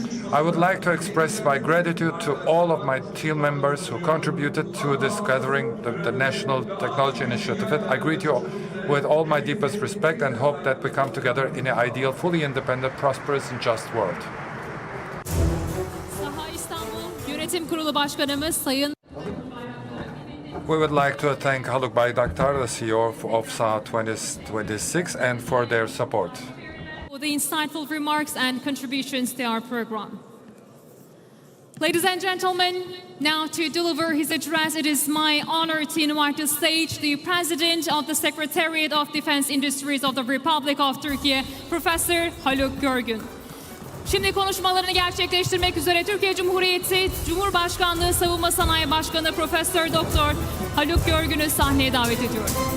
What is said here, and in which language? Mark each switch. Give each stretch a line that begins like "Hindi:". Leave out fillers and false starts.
English: I would like to express my gratitude to all of my team members who contributed to this gathering, the National Technology Initiative. I greet you with all my deepest respect and hope that we come together in an ideal, fully independent, prosperous and just world.
Turkish: SAHA İstanbul Yönetim Kurulu Başkanımız Sayın
English: We would like to thank Haluk Bayraktar, the CEO of SAHA 2026, and for their support. for the insightful remarks and contributions to our program. Ladies and gentlemen, now to deliver his address, it is my honor to invite to stage the President of the Secretariat of Defense Industries of the Republic of Turkey, Professor Haluk Görgün.
Turkish: Şimdi konuşmalarını gerçekleştirmek üzere Türkiye Cumhuriyeti Cumhurbaşkanlığı Savunma Sanayi Başkanı Profesör Doktor Haluk Görgün'ü sahneye davet ediyorum.